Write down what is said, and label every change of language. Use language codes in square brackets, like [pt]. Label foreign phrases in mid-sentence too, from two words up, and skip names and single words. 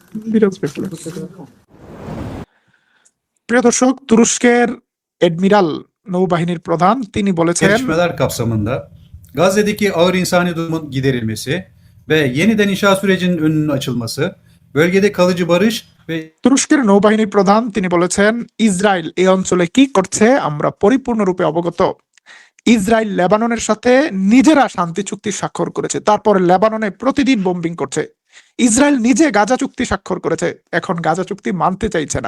[bn] প্রিয় দর্শক, তুরস্কের এডমিরাল নৌবাহিনীর প্রধান তিনি বলেছেন [tr] Gelişmeler kapsamında Gazze'deki ağır insani durumun giderilmesi ve yeniden inşa sürecinin önünün açılması, bölgede kalıcı barış ve [bn] তুরস্কের নৌবাহিনীর প্রধান তিনি বলেছেন ইসরায়েল এই অঞ্চলে কি করছে আমরা পরিপূর্ণরূপে অবগত। ইসরায়েল লেবাননের সাথে নিজেরা শান্তি চুক্তি স্বাক্ষর করেছে, তারপর লেবাননে প্রতিদিন বোম্বিং করছে। ইসরায়েল নিজে গাজা চুক্তি স্বাক্ষর করেছে, এখন গাজা চুক্তি মানতে চাইছে না।